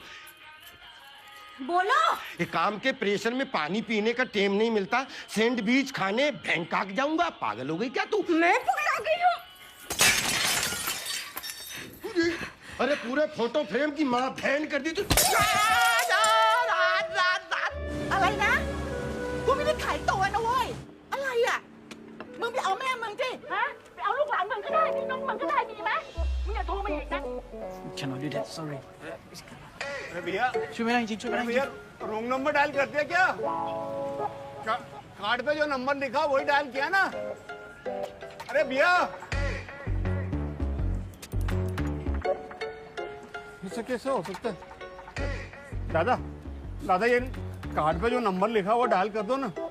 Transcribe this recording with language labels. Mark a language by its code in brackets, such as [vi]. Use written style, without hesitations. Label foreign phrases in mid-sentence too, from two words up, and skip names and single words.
[hi] बोलो। एक काम के प्रेशर में पानी पीने का टेम नहीं मिलता, सैंडविच खाने बैंकॉक जाऊंगा। पागल हो गई क्या तू? मैं पकड़ा गई हूँ। अरे पूरे [en] photo frame [hi] की माँ बहन कर दी तू। [th] อะไรนะกูไม่ได้ขายตัวนะเว้ยอะไรอ่ะมึงไปเอาแม่มึงสิฮะไปเอาลูกหลานมึงก็ได้พี่น้องมึงก็ได้ดีไหมมึงอย่าโทรมาอีกนะ [en] Cannot do that, sorry. [hi] अरे भैया [th] ช่วยไม่ได้จริงช่วยไม่ได้จริง [hi] भैया [en] wrong number [hi] डायल कर दिया क्या? कार्ड पे जो नंबर लिखा वही डायल किया ना? अरे भैया ऐसा कैसे हो सकता है? दादा ये कार्ड पे जो नंबर लिखा वो डायल कर दो ना।